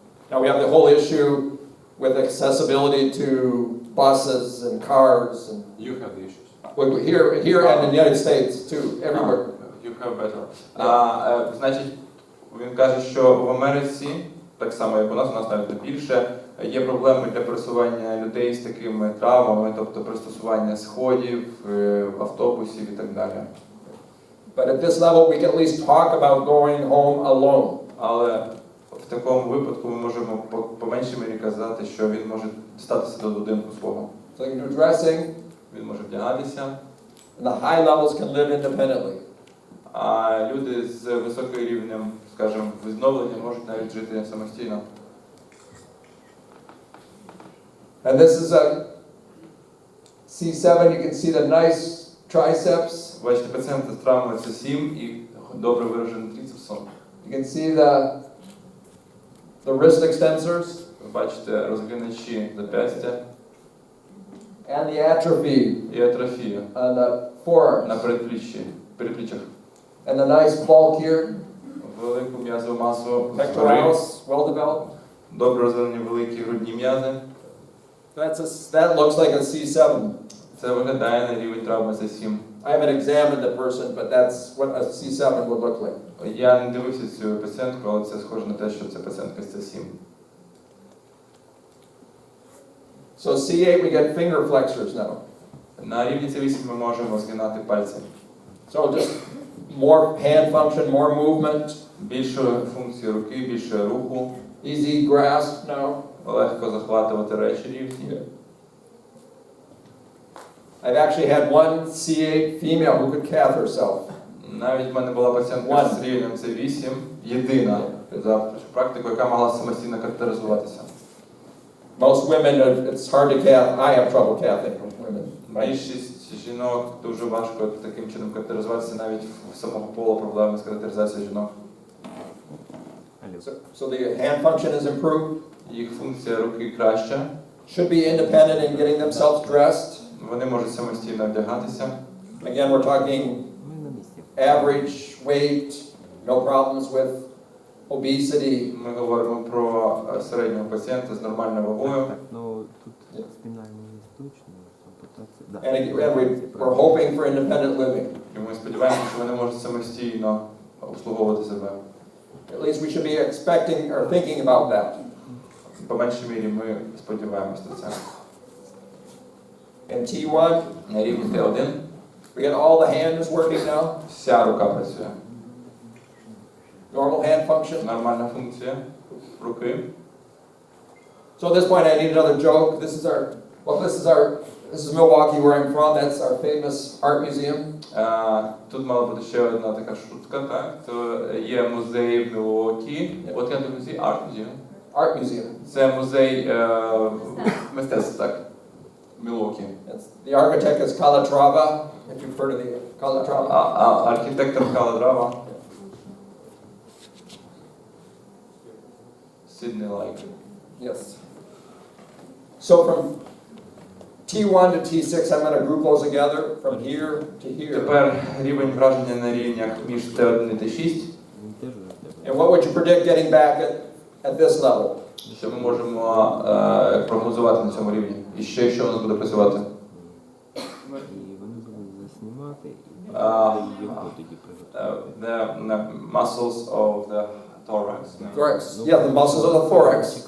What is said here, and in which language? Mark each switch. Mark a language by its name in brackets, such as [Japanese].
[English] Now we have the whole issue with accessibility to buses and cars and You have the issues. well, here and in the United States too, everywhere. You have better. [Ukrainian] Значить, він каже, що в Америці, так само як у нас навіть не більше, є проблеми для пересування людей з такими травмами, тобто пристосування сходів, автобусів і так далі. [English] But at this level we can at least talk about going home alone. [Ukrainian] Але в такому випадку ми можемо по меншій мірі казати, що він може дістатися до будинку свого. [English] So they can do dressing, [Ukrainian] Він може вдягатися, [English] and the high levels can live independently. [Ukrainian] а люди з високим рівнем, скажімо, відновлення можуть навіть жити самостійно. [English] And this is a C7, you can see the nice triceps. [Ukrainian] Бачите, пацієнти з травмою це 7 і добре вираженим трицепсом. [English] You can see the wrist extensors [Ukrainian] Ви бачите розгиначі зап'ястя [English] and the atrophy [Ukrainian] і атрофію [English] on the forearms. [Ukrainian] на передпліччях. [English] And the nice bulk here, [Ukrainian] Велику м'язову масу, [English] pectoralis, well developed. [Ukrainian] добре розвинені великі грудні м'язи. [English] That looks like a C7. [Ukrainian] Це виглядає на рівень травми C7. [English] I haven't examined the person, but that's what a C7 would look like. [Ukrainian] Я не дивився цю пацієнтку, але це схоже на те, що це пацієнтка з C7. [English] So C8, we get finger flexors now. [Ukrainian] На рівні C8 ми можемо згинати пальці. [English] So just more hand function, more movement, [Ukrainian] Більше функції руки, більше руху, [English] easy grasp now. [Ukrainian] легко захватувати речі рівні. [English] I've actually had one C8 female who could cath herself. [Ukrainian] Навіть в мене була пацієнтка з рівнем C8, єдина за практику, яка могла самостійно катетеризуватися. [English] Most women, it's hard to cath. I have trouble cathing women. [Ukrainian] Більшість жінок дуже важко таким чином катетеризуватися, навіть в самого полу проблеми з катетеризацією жінок. [English] So the hand function is improved. [Ukrainian] Їх функція руки краща, [English] Should be independent in getting themselves dressed. [Ukrainian] вони можуть самостійно вдягатися. [English] Again, we're talking average weight, no problems with obesity. [Ukrainian] Ми говоримо про середнього пацієнта з нормальною вагою. Так, ну тут спинальні точно, ампутація. [English] And again, we're hoping for independent living. [Ukrainian] І ми сподіваємося, що вони можуть самостійно обслуговувати себе. [English] At least we should be expecting or thinking about that. [Ukrainian] По меншій мірі ми сподіваємося на це. [English] And T1, [Ukrainian] На рівні Т1 [English] we get all the hand is working now. [Ukrainian] вся рука працює. [English] Normal hand function. [Ukrainian] Нормальна функція руки. [English] So at this point, I need another joke. This is Milwaukee, where I'm from. That's our famous art museum. [Ukrainian] Тут мала бути ще одна така шутка, так? То є музей в Мілуокі. От я музей, арт музей. [English] Art museum. [Ukrainian] Це музей мистецтва, так? Мілуокі. [English] The architect is Calatrava, if you've heard of the Calatrava. [Ukrainian] Архітектор Каладрава. Сідней Лайк. [English] Yes. So from T1 to T6, I'm going to group those together from here to here. [Ukrainian] Тепер рівень враження на рівнях між Т1 і Т6. [English] And what would you predict getting back at this level? [Ukrainian] Що ми можемо прогнозувати на цьому рівні? І ще що у нас буде працювати? І вони будуть заснімати, і його тоді приготувати. [English] The muscles of the thorax. Thorax. Yeah, the muscles of the thorax.